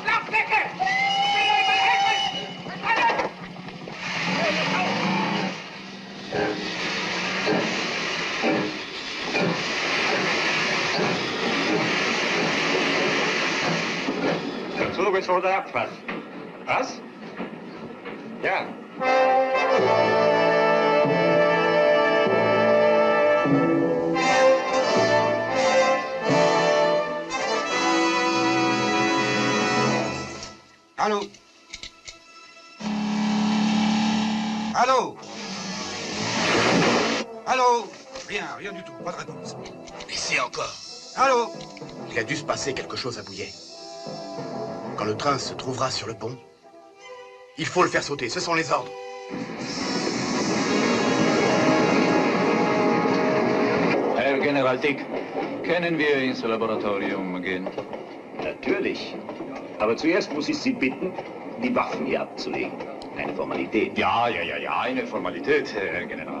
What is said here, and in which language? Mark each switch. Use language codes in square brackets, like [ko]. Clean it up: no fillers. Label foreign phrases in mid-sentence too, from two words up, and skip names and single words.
[de] Der Zug ist vor der Abfahrt. Was? Ja. [fr] Allô? Allô? Allô? Rien du tout, pas de réponse. Laissez encore. Allô? Il a dû se passer quelque chose à Bouillet. Quand le train se trouvera sur le pont, il faut le faire sauter, ce sont les ordres. [de] Herr General Dick, können wir ins Laboratorium gehen? Natürlich. Aber zuerst muss ich Sie bitten, die Waffen hier abzulegen. Eine Formalität. Ja, eine Formalität, Herr General.